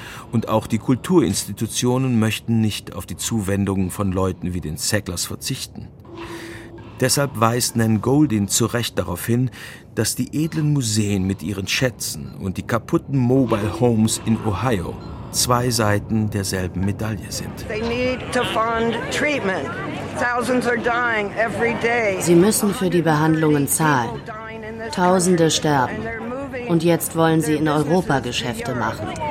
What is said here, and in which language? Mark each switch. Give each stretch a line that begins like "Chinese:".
German: Und auch die Kulturinstitutionen möchten nicht auf die Zuwendungen von Leuten wie den Sacklers verzichten. Deshalb weist Nan Goldin zu Recht darauf hin, dass die edlen Museen mit ihren Schätzen und die kaputten Mobile Homes in Ohio 2 Seiten derselben Medaille sind.
English: They need to fund treatment. Thousands are dying every day.
German: Sie müssen für die Behandlungen zahlen. Tausende sterben. Und jetzt wollen sie in Europa Geschäfte machen.